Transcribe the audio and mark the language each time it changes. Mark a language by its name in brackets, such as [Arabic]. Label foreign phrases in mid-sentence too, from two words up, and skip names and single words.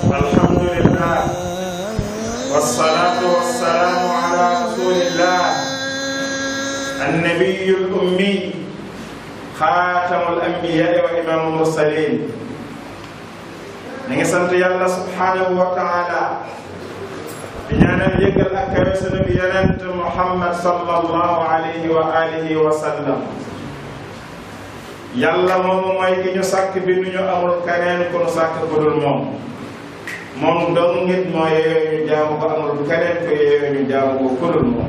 [Arabic] الحمد لله والصلاة والسلام على رسول الله النبي الأمي خاتم الأنبياء وإمام المرسلين. [Wolof] ñoo ngi sant yàlla [Arabic] سبحانه وتعالى [Wolof] ñaanal yëgal ak kawe sunu bi yonent Muhammad [Arabic] صلى الله عليه وعلى آله وسلم. [Wolof] yàlla moomu mooy ki ñu sàkk bi nu ñu amul keneen ku nu sàkk ku dul moom. moom dong nit moo yeyoo ñu jaamu ko, amul keneen ko yeyoo ñu jaamu ko ku dul moom.